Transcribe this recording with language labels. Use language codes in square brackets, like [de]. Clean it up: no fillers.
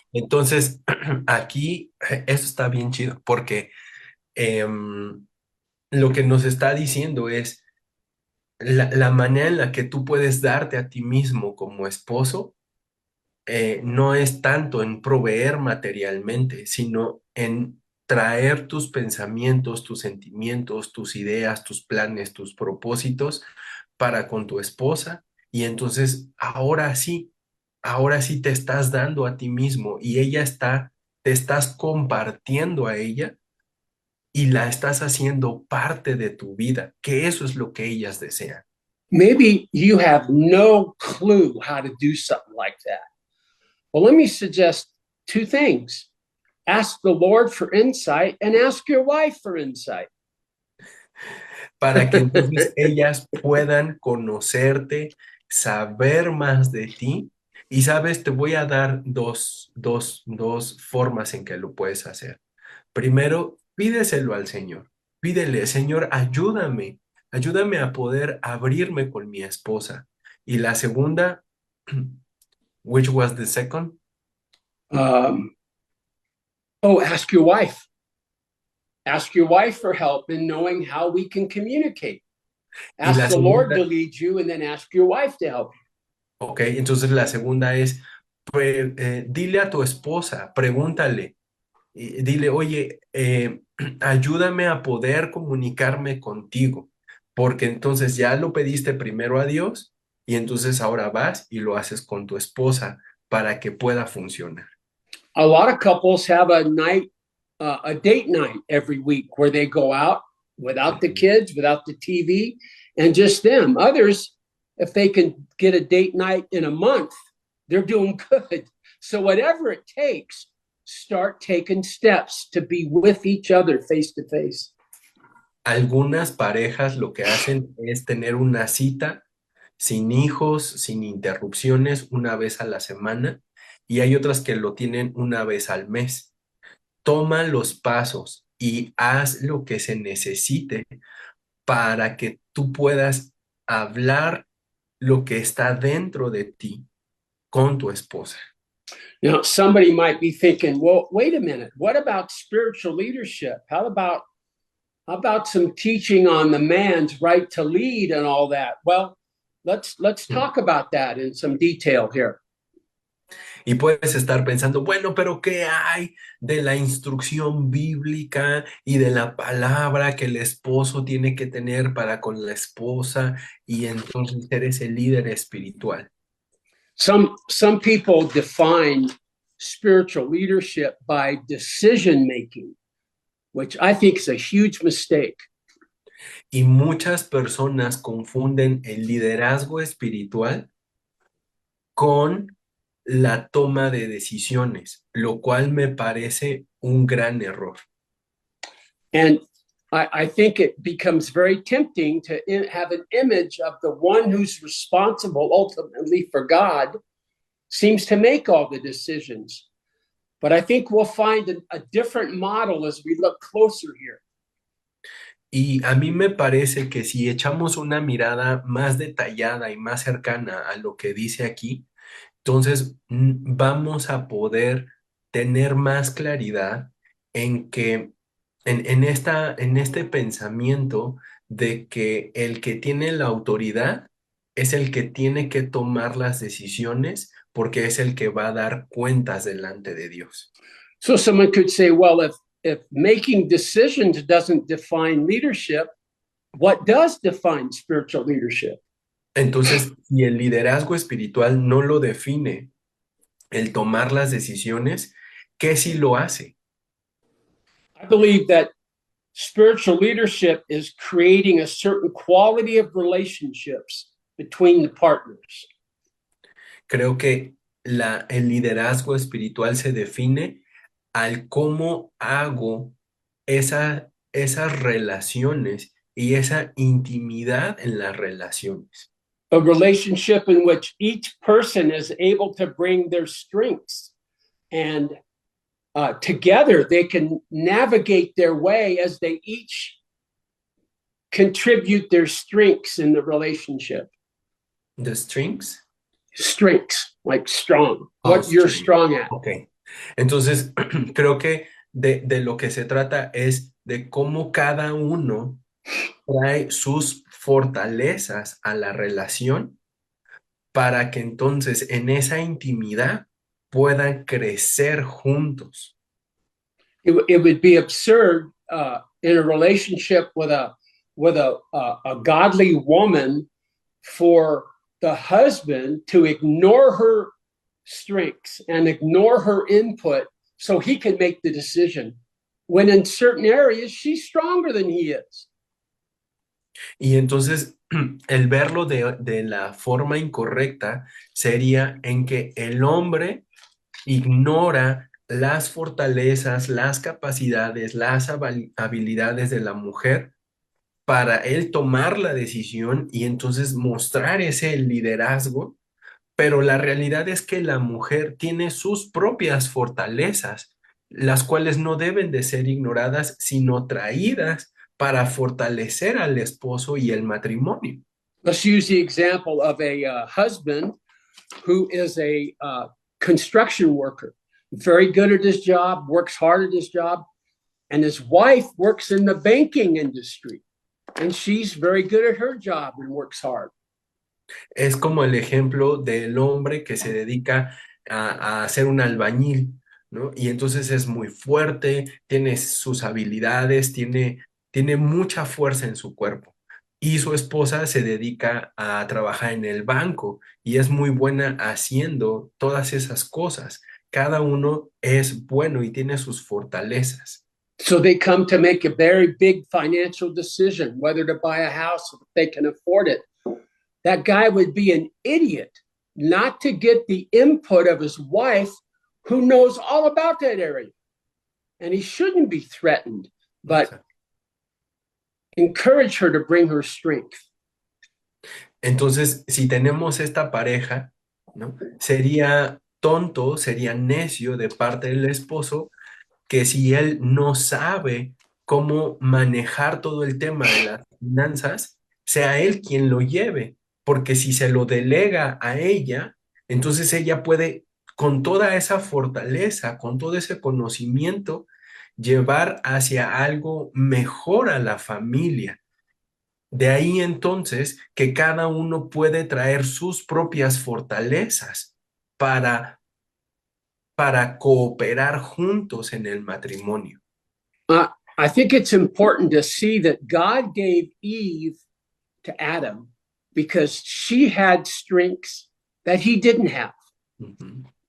[es] Entonces, aquí, eso está bien chido, porque lo que nos está diciendo es la manera en la que tú puedes darte a ti mismo como esposo, no es tanto en proveer materialmente, sino en traer tus pensamientos, tus sentimientos, tus ideas, tus planes, tus propósitos para con tu esposa. Y entonces ahora sí te estás dando a ti mismo y te estás compartiendo a ella y la estás haciendo parte de tu vida, que eso es lo que ellas desean. [en] Maybe you have no clue how to do something like that. Well, let me suggest two things. Ask the Lord for insight and ask your wife for insight. [es] Para que entonces ellas puedan conocerte, saber más de ti. Y sabes, te voy a dar dos formas en que lo puedes hacer. Primero, pídeselo al Señor. Pídele, Señor, ayúdame a poder abrirme con mi esposa. Y la segunda, [en] which was the second? Ask your wife. Ask your wife for help in knowing how we can communicate. Ask the Lord to lead you and then ask your wife to help you. [es] Ok, entonces la segunda es, dile a tu esposa, pregúntale, dile, oye, ayúdame a poder comunicarme contigo, porque entonces ya lo pediste primero a Dios y entonces ahora vas y lo haces con tu esposa para que pueda funcionar. [en] A lot of couples have a date night every week where they go out without the kids, without the TV, and just them. Others if they can get a date night in a month, they're doing good. So whatever it takes, start taking steps to be with each other face to face. [es] Algunas parejas lo que hacen es tener una cita sin hijos, sin interrupciones, una vez a la semana, y hay otras que lo tienen una vez al mes. Toma los pasos y haz lo que se necesite para que tú puedas hablar lo que está dentro de ti con tu esposa. [en] Now, somebody might be thinking, well, wait a minute, what about spiritual leadership? How about some teaching on the man's right to lead and all that? Well, let's talk about that in some detail here. [es] Y puedes estar pensando, bueno, pero ¿qué hay de la instrucción bíblica y de la palabra que el esposo tiene que tener para con la esposa y entonces ser ese líder espiritual? [en] Some people define spiritual leadership by decision making, which I think is a huge mistake. [es] Y muchas personas confunden el liderazgo espiritual con la toma de decisiones, lo cual me parece un gran error. [en] And I think it becomes very tempting to have an image of the one who's responsible ultimately for God seems to make all the decisions. But I think we'll find a different model as we look closer here. [es] Y a mí me parece que si echamos una mirada más detallada y más cercana a lo que dice aquí, entonces vamos a poder tener más claridad en que en este pensamiento de que el que tiene la autoridad es el que tiene que tomar las decisiones porque es el que va a dar cuentas delante de Dios. [en] So someone could say, well, if making decisions doesn't define leadership, what does define spiritual leadership? [es] Entonces, si el liderazgo espiritual no lo define, el tomar las decisiones, ¿qué sí lo hace? [en] I believe that spiritual leadership is creating a certain quality of relationships between the partners. [es] Creo que el liderazgo espiritual se define al cómo hago esas relaciones y esa intimidad en las relaciones. [en] A relationship in which each person is able to bring their strengths and together they can navigate their way as they each contribute their strengths in the relationship. The strings? Strengths, like strong, Oh, what you're strength. strong at. Ok. [es] Entonces, creo que de lo que se trata es de cómo cada uno trae sus fortalezas a la relación para que entonces en esa intimidad puedan crecer juntos. [en] It would be absurd in a relationship with a godly woman for the husband to ignore her strengths and ignore her input so he can make the decision, when in certain areas she's stronger than he is. [es] Y entonces el verlo de la forma incorrecta sería en que el hombre ignora las fortalezas, las capacidades, las habilidades de la mujer para él tomar la decisión y entonces mostrar ese liderazgo, pero la realidad es que la mujer tiene sus propias fortalezas, las cuales no deben de ser ignoradas, sino traídas para fortalecer al esposo y el matrimonio. [en] Let's use the example of a husband who is a construction worker, very good at his job, works hard at his job, and his wife works in the banking industry, and she's very good at her job and works hard. [es] Es como el ejemplo del hombre que se dedica a ser un albañil, ¿no? Y entonces es muy fuerte, tiene sus habilidades, tiene mucha fuerza en su cuerpo. Y su esposa se dedica a trabajar en el banco y es muy buena haciendo todas esas cosas. Cada uno es bueno y tiene sus fortalezas. [en] So they come to make a very big financial decision, whether to buy a house if they can afford it. that guy would be an idiot not to get the input of his wife, who knows all about that area. And he shouldn't be threatened, but encourage her to bring her strength. [es] Entonces, si tenemos esta pareja, ¿no? Sería tonto, sería necio de parte del esposo que si él no sabe cómo manejar todo el tema de las finanzas, sea él quien lo lleve, porque si se lo delega a ella, entonces ella puede, con toda esa fortaleza, con todo ese conocimiento, llevar hacia algo mejor a la familia. De ahí entonces que cada uno puede traer sus propias fortalezas para cooperar juntos en el matrimonio. [en] I think it's important to see that God gave Eve to Adam because she had strengths that he didn't have. Ujú.